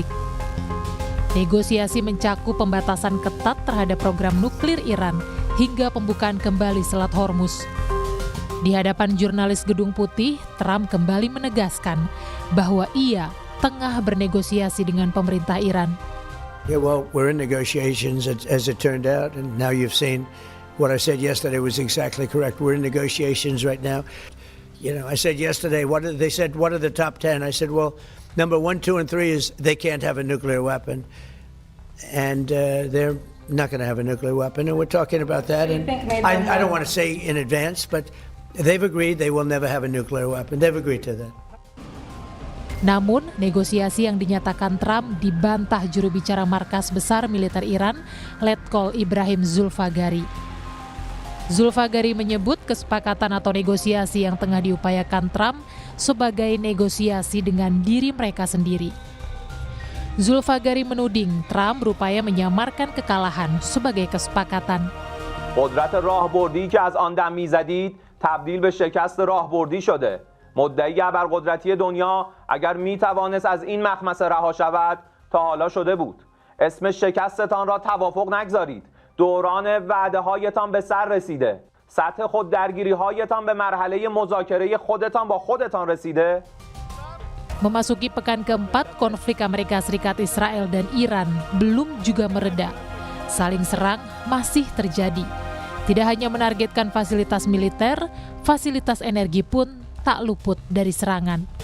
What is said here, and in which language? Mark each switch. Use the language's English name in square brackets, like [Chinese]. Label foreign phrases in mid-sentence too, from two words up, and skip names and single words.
[Indonesian] Negosiasi mencakup pembatasan ketat terhadap program nuklir Iran hingga pembukaan kembali Selat Hormuz. Di hadapan jurnalis Gedung Putih, Trump kembali menegaskan bahwa ia tengah bernegosiasi dengan pemerintah Iran. [English] Yeah, well, we're in negotiations as it turned out, and now you've seen what I said yesterday was exactly correct. We're in negotiations right now. You know, I said yesterday, they said, what are the top 10? I said, well, number 1, 2, and 3 is they can't have a nuclear weapon. And they're not going to have a nuclear weapon. And we're talking about that. And I don't want to say in advance, but they've agreed they will never have a nuclear weapon. They've agreed to that. [Indonesian] Namun, negosiasi yang dinyatakan Trump dibantah juru bicara markas besar militer Iran, Letkol Ibrahim Zulfagari. Zulfagari menyebut kesepakatan atau negosiasi yang tengah diupayakan Trump sebagai negosiasi dengan diri mereka sendiri. Zulfagari menuding Trump berupaya menyamarkan kekalahan sebagai kesepakatan. [Persian] قدرت راهبردی که از آن دم می‌زدید تبدیل به شکست راهبردی شده. مدعی ابرقدرتی دنیا اگر می‌توانست از این مخمسه رها شود تا حالا شده بود. اسم شکستتان را توافق نگذارید. دوران وعده‌هایتان به سر رسیده. سطح خوددرگیری‌هایتان به مرحله مذاکره خودتان با خودتان رسیده. [Indonesian] Memasuki pekan keempat, konflik Amerika Serikat, Israel, dan Iran belum juga mereda. Saling serang masih terjadi. Tidak hanya menargetkan fasilitas militer, fasilitas energi pun tak luput dari serangan.